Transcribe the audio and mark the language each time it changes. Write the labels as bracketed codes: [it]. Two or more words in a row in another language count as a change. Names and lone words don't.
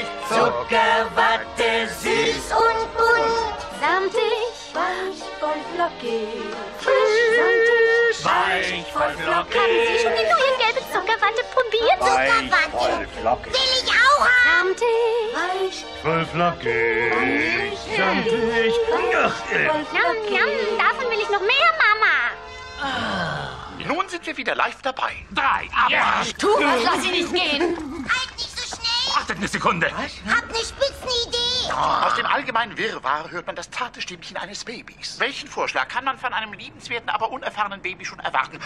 [de] Zuckerwatte, süß und bunt. Samtig, weich, voll flockig. Frisch, samtig, weich, voll flockig. Haben Sie schon die neue gelbe Zuckerwatte probiert? Zuckerwatte. flockig. Will ich auch haben. Samtig, weich, Voll flockig. Samtig. Yum, yum, davon will ich noch mehr, Mama. Nun sind wir wieder live dabei. 3. Ab. Tu was, lass sie nicht gehen. Halt nicht so schnell. Wartet eine Sekunde. Hab ne Spitzenidee. Aus dem allgemeinen Wirrwarr hört man das zarte Stimmchen eines Babys. Welchen Vorschlag kann man von einem liebenswerten, aber unerfahrenen Baby schon erwarten?